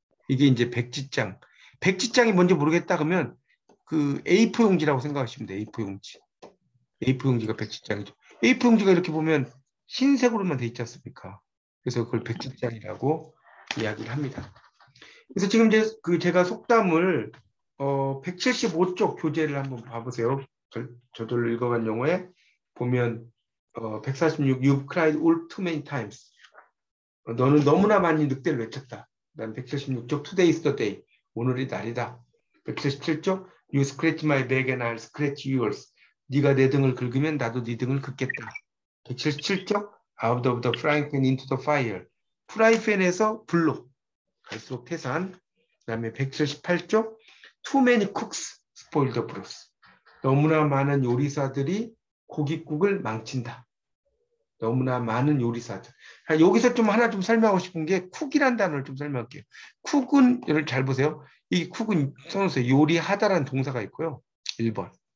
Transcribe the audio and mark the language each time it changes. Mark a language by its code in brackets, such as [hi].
[ko] 이게 이제 백지장. 백지장이 뭔지 모르겠다 그러면 그 A4 용지라고 생각하시면 돼요. A4 용지. A4 용지가 백지장이죠. A4 용지가 이렇게 보면 흰색으로만 돼 있지 않습니까? 그래서 그걸 백지장이라고 이야기를 합니다. 그래서 지금 이제 그 제가 속담을 175쪽 교재를 한번 봐보세요. 저절로 읽어간 용어에 보면 [en] 146 You cried all too many times. [ko] 너는 너무나 많이 늑대를 외쳤다. 그다음 [en] 176쪽 Today is the day. [ko] 오늘이 날이다. [en] 177쪽 You scratch my back and I'll scratch yours. [ko] 네가 내 등을 긁으면 나도 네 등을 긁겠다. [en] 177쪽 Out of the frying pan into the fire. [ko] 프라이팬에서 불로 갈수록 태산. 그 다음에 [en] 178쪽 Too many cooks spoil the broth. [ko] 너무나 많은 요리사들이 고깃국을 망친다. 너무나 많은 요리사들. 여기서 좀 하나 좀 설명하고 싶은 게 쿡이란 단어를 좀 설명할게요. 쿡은 여러분 잘 보세요. 이 쿡은 써놓으세요. 요리하다라는 동사가 있고요. 1번.